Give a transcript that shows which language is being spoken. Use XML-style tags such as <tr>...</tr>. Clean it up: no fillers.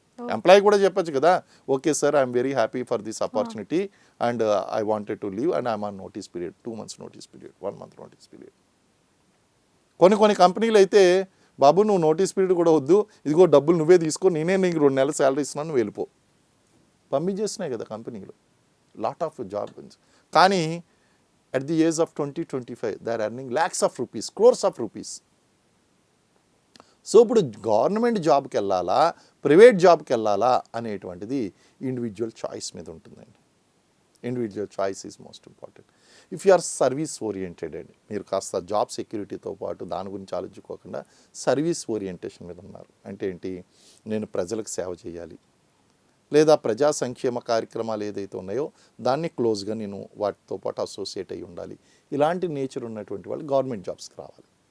<en>employee</en> <te>కూడా చెప్పొచ్చు కదా,</te> <en>Okay sir I'm very happy for this opportunity and I wanted to leave and I'm on notice period, 2 months notice period, 1 month notice period.</en> <te>కొన్ని కంపెనీలు అయితే బాబు నువ్వు notice period కూడా వద్దు, ఇదిగో డబ్బులు నువ్వే తీసుకో, నేనే నీకు 2 నెలల శాలరీ ఇస్తున్నాను, నువ్వు వెళ్ళిపో. పంపించేస్తున్నాయి కదా కంపెనీలు,</te> <en>Lot of job.</en> <te>కానీ</te> <en>at the age of 20-25 they are earning lakhs of rupees, crores of rupees.</en> <te>So ఇప్పుడు గవర్నమెంట్ జాబ్కి వెళ్ళాలా ప్రైవేట్ జాబ్కి వెళ్ళాలా అనేటువంటిది ఇండివిజువల్ చాయిస్ మీద ఉంటుందండి.</te> <en>Individual choice is most important. If you are service oriented</en> <te>అండి, మీరు కాస్త జాబ్ సెక్యూరిటీతో పాటు దాని గురించి ఆలోచించుకోకుండా సర్వీస్ ఓరియంటేషన్ మీద ఉన్నారు అంటే ఏంటి, నేను ప్రజలకు సేవ చేయాలి, లేదా ప్రజా సంక్షేమ కార్యక్రమాలు ఏదైతే ఉన్నాయో దాన్ని క్లోజ్గా నేను వాటితో పాటు అసోసియేట్ అయ్యి ఉండాలి, ఇలాంటి నేచర్ ఉన్నటువంటి వాళ్ళు గవర్నమెంట్ జాబ్స్కి రావాలి.</te>